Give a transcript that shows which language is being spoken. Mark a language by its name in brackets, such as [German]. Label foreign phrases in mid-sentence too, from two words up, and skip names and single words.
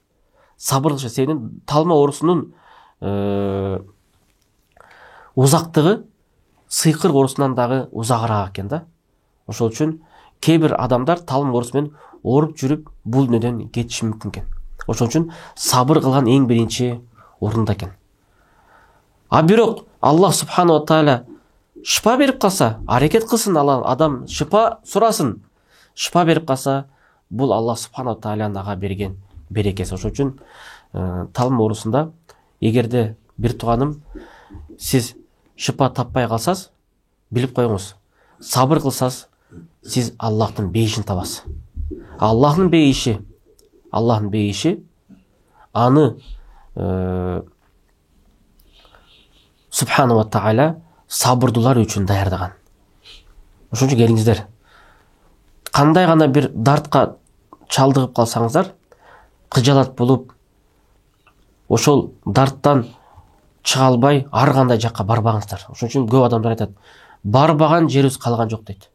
[Kyrgyz] Сабыр кылыш себебинен талма оорусунун узактыгы сыйкыр оорусунан дагы узагыраак экен да. Ошол үчүн кээ бир адамдар талма оорусу менен ооруп жүрүп бул дүнөдөн кетиши мүмкүн экен. Ошол үчүн сабыр кылган эң биринчи орунда экен. Бирок Аллах [Arabic] سبحانه وتعالى [Kyrgyz] шифа берип калса, аракет кылсын, адам шифа сурасын. Шифа берип калса, бул Аллах [Arabic] سبحانه وتعالى [Kyrgyz] ага берген берекеси. Ошол үчүн талма оорусунда эгерде бир тууганым сиз шифа таппай калсаңыз, билип коюңуз, сабыр кылсаңыз, сиз Аллахтын бейишин табасыз. Аллахтын бейиши аны [Arabic] سبحانه وتعالى [Kyrgyz] сабырдуулар үчүн даярдаган. Ошон үчүн келиңиздер, кандай гана бир дартка чалдыгып калсаңыздар, кыжалат болуп, ошол дарттан чыга албай ар кандай жакка барбаңыздар. Ошон үчүн көп адамдар айтат, барбаган жерибиз калган жок дейт.